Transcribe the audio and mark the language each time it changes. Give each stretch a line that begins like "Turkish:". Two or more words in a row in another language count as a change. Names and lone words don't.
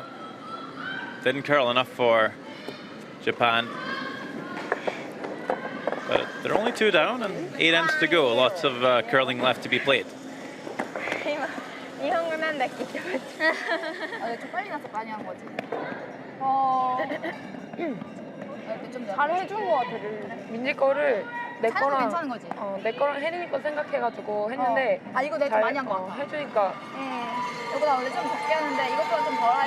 English: Didn't curl enough for Japan. But they're only 2 down and 8 ends to go. Lots of curling left to be played.
Japanese: 日本語なんだっけって思っちゃう。
Korean: 좀 빨리 나서 많이 한 거지. 잘 해준 거 같아. 민지 거를 내 거랑 괜찮은 거지. 내 거랑 혜린이 거 생각해가지고 했는데. 아 이거 내가 좀 많이 한 거 같아. 해주니까. 이거보다 원래 좀 적게 하는데 이것보다 좀 덜 하지.